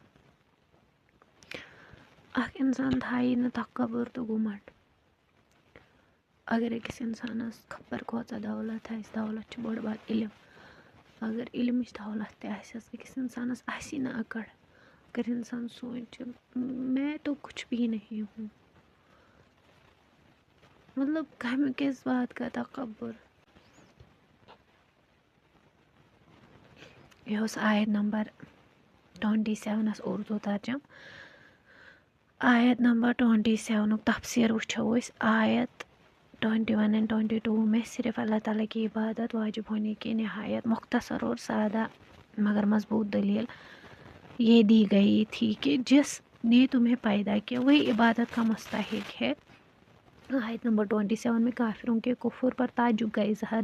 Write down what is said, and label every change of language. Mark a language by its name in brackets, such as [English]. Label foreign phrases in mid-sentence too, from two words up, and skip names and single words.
[Kashmiri] اَکھ اِنسان تھایی نہٕ تکبُر تہٕ گُمنٛڈ اگر أکِس اِنسانَس خبر کۭژاہ دولت آسہِ دولت چھِ بٔڑ بار علم اگر علمٕچ دولت تہِ آسٮ۪س أکِس اِنسانَس آسی نہٕ اکڑ اگر اِنسان سونٛچہِ [Urdu] میں تو کچھ بھی نہیں ہوں [Kashmiri] مطلب کَمہِ کِس [Urdu] بات کا تکبُر [Kashmiri] یہِ اوس آیت نمبر 27 اردو ترجم آیت نمبر 27 تفسیٖر وٕچھو أسۍ [Urdu] آیت 21 اینڈ 22 میں صرف اللہ تعالیٰ کی عبادت واجب ہونے کی نہایت مختصر اور سادہ مگر مضبوط دلیل یہ دی گئی تھی کہ جس نے تمہیں پیدا کیا وہی عبادت کا مستحق ہے آیت نمبر 27 میں کافروں کے کفر پر تعجب کا اظہار